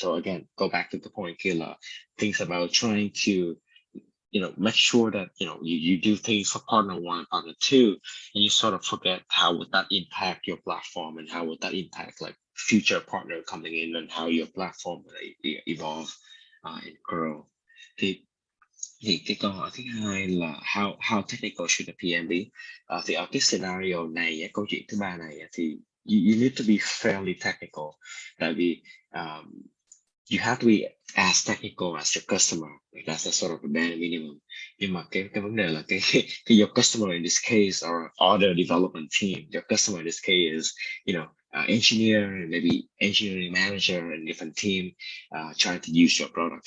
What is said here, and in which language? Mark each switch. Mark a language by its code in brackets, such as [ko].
[en] So again, go back to the point, Kayla, things about trying to make sure that you do things for partner one, partner two, and you sort of forget how would that impact your platform, and how would that impact like future partner coming in, and how your platform will evolve and grow. [vi] Thì cái câu hỏi thứ hai là [en] how technical should the PM be? [vi] Thì ở cái scenario này, câu chuyện thứ ba này thì [en] you need to be fairly technical. [vi] Tại vì [en] you have to be as technical as your customer. Like that's a sort of a bare minimum. [vi] Nhưng mà cái vấn đề là cái [en] your customer in this case or other development team. Your customer in this case is, engineer, maybe engineering manager and different team trying to use your product.